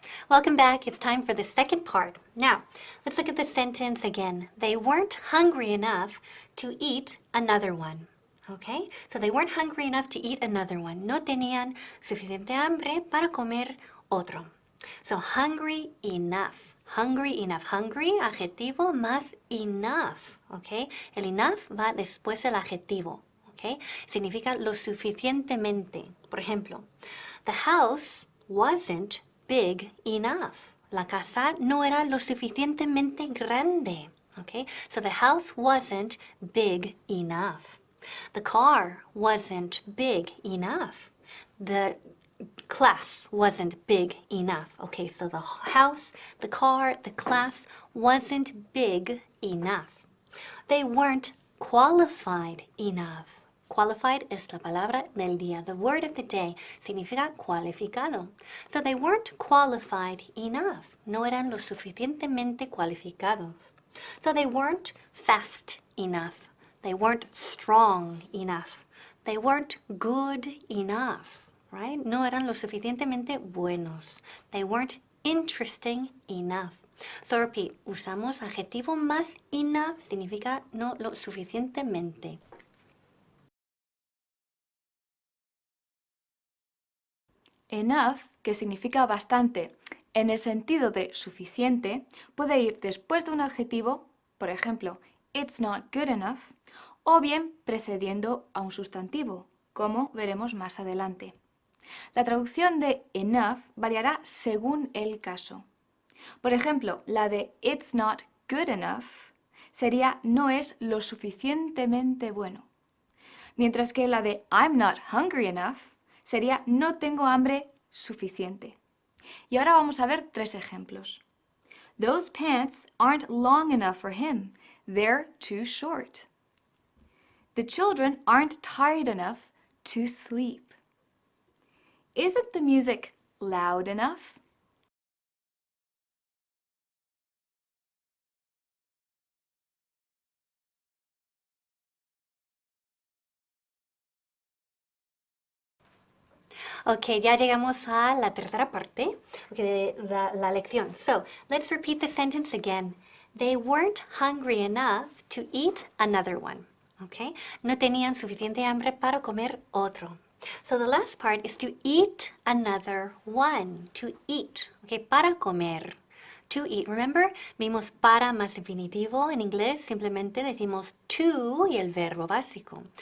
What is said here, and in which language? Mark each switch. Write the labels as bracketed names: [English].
[English] Welcome back. It's time for the second part. Now, let's look at the sentence again. They weren't hungry enough to eat another one. Okay? So they weren't hungry enough to eat another one. [Spanish] No tenían suficiente hambre para comer otro. [English] So hungry enough. Hungry enough. Hungry, [Spanish] adjetivo más [English] enough. Okay? [Spanish] El enough va después del adjetivo. Okay? Significa lo suficientemente. Por ejemplo, [English] the house wasn't big enough. [Spanish] La casa no era lo suficientemente grande. Okay? [English] So the house wasn't big enough. The car wasn't big enough. The class wasn't big enough. Okay, so the house, the car, the class wasn't big enough. They weren't qualified enough. [Spanish] Qualified es la palabra del día. [English] The word of the day [Spanish] significa cualificado. [English] So they weren't qualified enough. [Spanish] No eran lo suficientemente cualificados. [English] So they weren't fast enough. They weren't strong enough. They weren't good enough, right? [Spanish] No eran lo suficientemente buenos. [English] They weren't interesting enough. So repeat, [Spanish] usamos adjetivo más enough, significa no lo suficientemente. Enough, que significa bastante, en el sentido de suficiente, puede ir después de un adjetivo, por ejemplo, [English] it's not good enough, [Spanish] o bien precediendo a un sustantivo, como veremos más adelante. La traducción de enough variará según el caso. Por ejemplo, la de [English] it's not good enough [Spanish] sería no es lo suficientemente bueno, mientras que la de [English] I'm not hungry enough [Spanish] sería no tengo hambre suficiente. Y ahora vamos a ver 3 ejemplos. [English] Those pants aren't long enough for him. They're too short. The children aren't tired enough to sleep. Isn't the music loud enough? [Spanish] Ok, ya llegamos a la tercera parte de la lección. [English] So, let's repeat the sentence again. They weren't hungry enough to eat another one. Okay? [Spanish] No tenían suficiente hambre para comer otro. [English] So the last part is to eat another one. To eat. Okay, [Spanish] para comer. [English] To eat. [Spanish] Remember, vimos para más infinitivo en inglés, simplemente decimos to y el verbo básico.